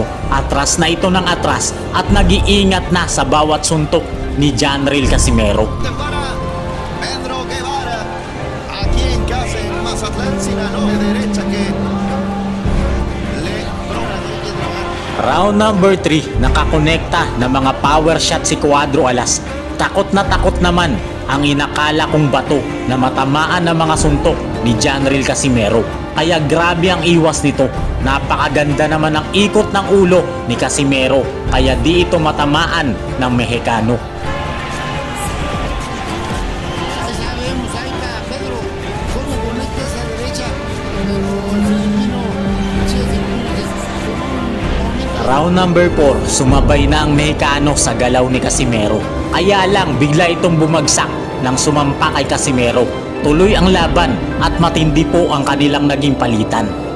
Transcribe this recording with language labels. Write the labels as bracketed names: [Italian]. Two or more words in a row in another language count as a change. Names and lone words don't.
[Filipino] Atras na ito ng atras at nag-iingat na sa bawat suntok ni Janriel Casimero. [Spanish] Pedro Guevara, aquí en casa en Mazatlán, Sinaloa, derecha que [English] Round number 3, [Filipino] nakakonekta na mga power shot si Cuadro Alas. Takot naman ang inakala kong bato na matamaan ng mga suntok ni Janriel Casimero. kaya grabe ang iwas nito. Napakaganda naman ang ikot ng ulo ni Casimero kaya di ito matamaan ng Mexicano. [Spanish] Ahí ya vemos, ahí está Pedro, cómo conecta esa derecha, pero el filipino, che, [English] Round number 4, [Filipino] sumabay na ang Mexicano sa galaw ni Casimero. Kaya lang bigla itong bumagsak nang sumampa kay Casimero. Tuloy ang laban at matindi po ang kanilang naging palitan.